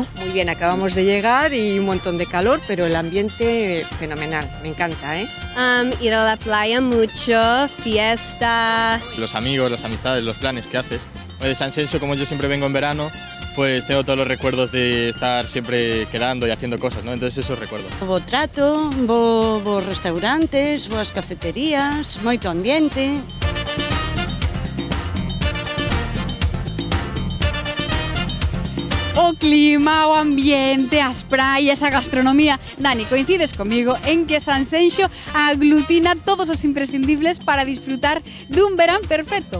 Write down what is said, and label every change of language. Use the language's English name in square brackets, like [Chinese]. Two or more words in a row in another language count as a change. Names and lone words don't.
[Spanish] Muy bien, acabamos de llegar y un montón de calor, pero el ambiente fenomenal, me encanta, ¿eh? Ir a la playa mucho, fiesta. Los amigos, las amistades, los planes que haces. De Sanxenxo, como yo siempre vengo en verano, pues tengo todos los recuerdos de estar siempre quedando y haciendo cosas, ¿no? Entonces esos recuerdos. [Galician] Bo trato, bo restaurantes, boas cafeterías, moito ambiente. O clima, o ambiente, as praias, a gastronomía. Dani, coincides comigo en que Sanxenxo aglutina todos os imprescindibles para disfrutar dun verán perfecto.